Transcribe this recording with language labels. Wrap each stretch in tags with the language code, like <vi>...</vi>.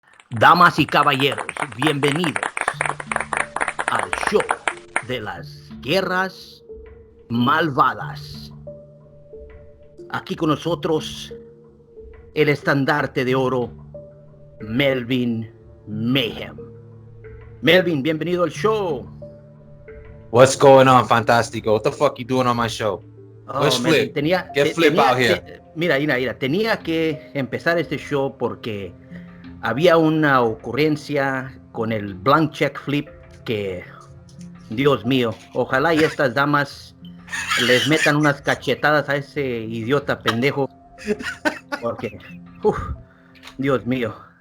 <es>Damas y caballeros, bienvenidos al show de las guerras malvadas. Aquí con nosotros el estandarte de oro, Melvin Mayhem. Melvin, bienvenido al show.</es> <en>What's going on, Fantastico? What the fuck you doing on my show? Where's Flip? Get Flip out here.</en> <es>Mira, tenía que empezar este show porque había una ocurrencia con el blank check flip que, Dios mío, ojalá y estas damas les metan unas cachetadas a ese idiota pendejo, porque, Dios mío.</es>